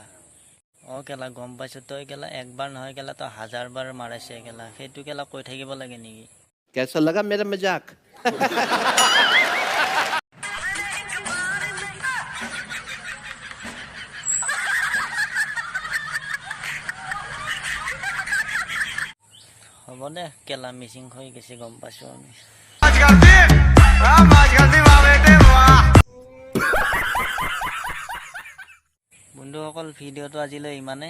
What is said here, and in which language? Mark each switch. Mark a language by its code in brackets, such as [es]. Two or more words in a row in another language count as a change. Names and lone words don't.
[as] কেলা গম পাইছো, তই কেলা একবাৰ নহয় কেলা তই 1000 বাৰ মাৰাইছে কেলা, সেইটো কেলা কৈ থাকিব লাগে নেকি। [hi] कैसा लगा मेरा मजाक? [as] হ'ব দে কেলা মিচিং হৈ গৈছে, গম পাইছো আমি। বন্ধুসকল, ভিডিঅ'টো আজিলৈ ইমানেই।